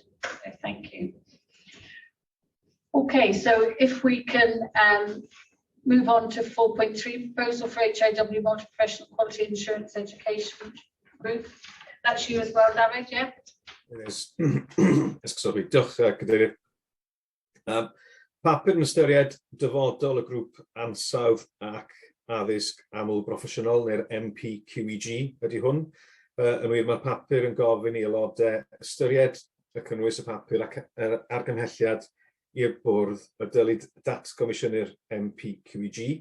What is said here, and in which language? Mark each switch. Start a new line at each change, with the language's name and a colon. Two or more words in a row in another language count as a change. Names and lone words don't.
English: So thank you. Okay, so if we can move on to 4.3, proposal for HIW multi-professional quality insurance education group. That's you as well, David, yeah? It is. Sorry,
Welsh: diolch, Cadeirydd. Papur yn ystyried dyfodol y grŵp ansawdd ac addysg aml broffesiynol neu'r MPQEG ydy hwn. Yn wir, mae papur yn gofyn i aelodau ystyried y cynnwys y papur ac argymhelliad i'r bwrdd y dylid datgomisiynu'r MPQEG.